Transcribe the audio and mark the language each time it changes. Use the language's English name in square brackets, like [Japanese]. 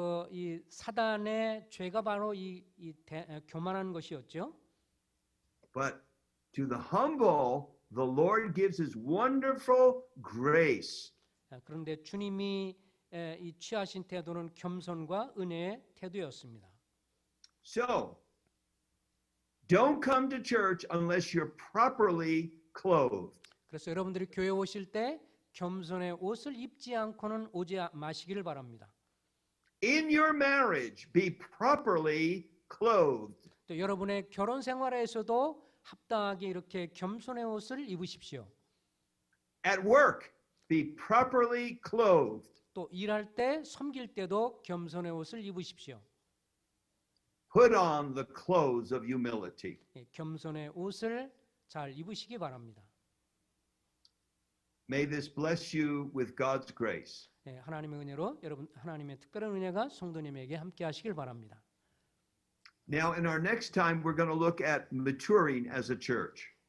[Korean] 이 사단의 죄가 바로 교만한 것이었죠. [English] But to the humble, the Lord gives His wonderful grace. [Korean] 그런데 주님이 이 취하신 태도는 겸손과 은혜의 태도였습니다. [English] So, don't come to church unless you're properly clothed. [Korean] 그래서 여러분들이 교회 오실 때 겸손의 옷을 입지 않고는 오지 마시기를 바랍니다. [English] In your marriage, be properly clothed. [Korean] 또 여러분의 결혼 생활에서도 합당하게 이렇게 겸손의 옷을 입으십시오. [English] At work, be properly clothed. [Korean] 또 일할 때, 섬길 때도 겸손의 옷을 입으십시오. [English] Put on the clothes of humility. [Korean] 겸손의 옷을 잘 입으시기 바랍니다. [English] May this bless you with God's grace. [Korean] 하나님의 은혜로 여러분 하나님의 특별한 은혜가 성도님에게 함께 하시길 바랍니다. [English] Now, in our next time, we're going to look at maturing as a church.